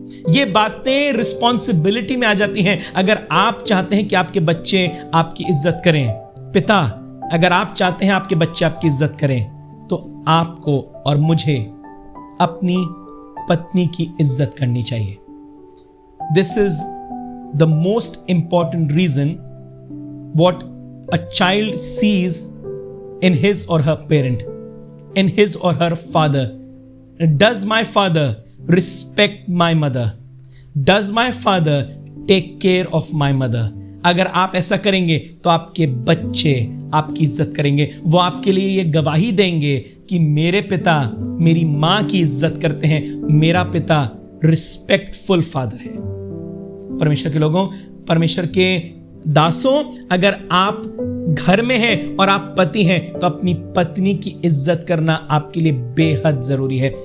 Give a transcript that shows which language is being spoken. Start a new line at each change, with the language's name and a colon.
Hindi: ये बातें रिस्पॉन्सिबिलिटी में आ जाती हैं। अगर आप चाहते हैं कि आपके बच्चे आपकी इज्जत करें, पिता, अगर आप चाहते हैं आपके बच्चे आपकी इज्जत करें, तो आपको और मुझे अपनी पत्नी की इज्जत करनी चाहिए।
English: This is the most important reason what a child sees in his or her parent, in his or her father. Does my father respect my mother? Does my father take care of my mother?
Hindi: अगर आप ऐसा करेंगे तो आपके बच्चे आपकी इज्जत करेंगे। वो आपके लिए ये गवाही देंगे कि मेरे पिता मेरी मां की इज्जत करते हैं, मेरा पिता
English: respectful father
Hindi: है। परमेश्वर के लोगों, परमेश्वर के दासों, अगर आप घर में हैं और आप पति हैं तो अपनी पत्नी की इज्जत करना आपके लिए बेहद जरूरी है।